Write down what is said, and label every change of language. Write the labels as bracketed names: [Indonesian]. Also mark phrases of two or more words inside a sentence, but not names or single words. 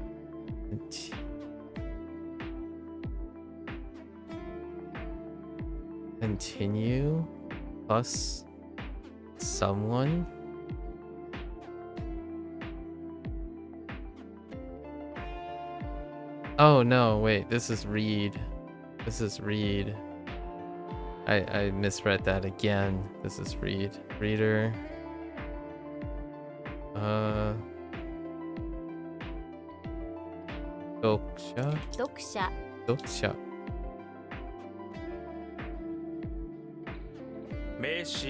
[English] Continue plus someone. Oh no, wait, this is read. This is read. I misread that again. This is read. Reader. [Japanese] Doksha. Dokusha. Doksha. 名詞。